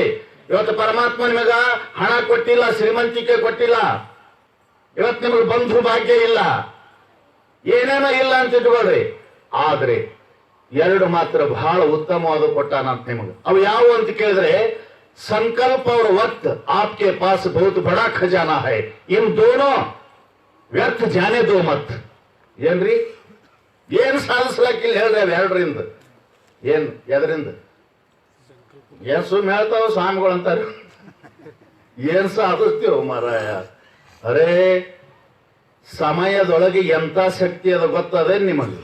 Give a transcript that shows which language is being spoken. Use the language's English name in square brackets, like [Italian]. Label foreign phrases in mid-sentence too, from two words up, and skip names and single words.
[Kannada] ಇವತ್ತು ಪರಮಾತ್ಮ ನಿಮಗ ಹಣ ಕೊಟ್ಟಿಲ್ಲ, ಶ್ರೀಮಂತಿಕೆ ಕೊಟ್ಟಿಲ್ಲ, ಇವತ್ತು ನಿಮಗೆ ಬಂಧು ಭಾಗ್ಯ ಇಲ್ಲ, ಏನೇನೋ ಇಲ್ಲ ಅಂತ ಇಟ್ಕೊಳ್ರಿ. ಆದ್ರೆ 2 ಮಾತ್ರ ಬಹಳ ಉತ್ತಮವಾದ ಕೊಟ್ಟಾನಂತ ನಿಮಗೆ. ಅವು ಯಾವುವು ಅಂತ ಕೇಳಿದ್ರೆ, ಸಂಕಲ್ಪ [Hindi] और वक्त आपके पास बहुत बड़ा खजाना है, इन दोनों व्यर्थ जाने दो मत. [Kannada] ಏನ್ರಿ? ಏನ್ ಸಾಧಿಸ್ಲಾಕಿಲ್ಲ ಹೇಳ್ರಿ ಅವ್ ಎರಡರಿಂದ? ಎದರಿಂದ? ಏನ್ ಸುಮ್ ಹೇಳ್ತಾವ ಸ್ವಾಮಿಗಳು ಅಂತಾರೆ. ಏನ್ ಸಾಧಿಸ್ತೀವ ಮಾರಾಯ? ಅರೇ ಸಮಯದೊಳಗೆ ಎಂತ ಶಕ್ತಿ ಅದ ಗೊತ್ತದೆ ನಿಮಗೆ?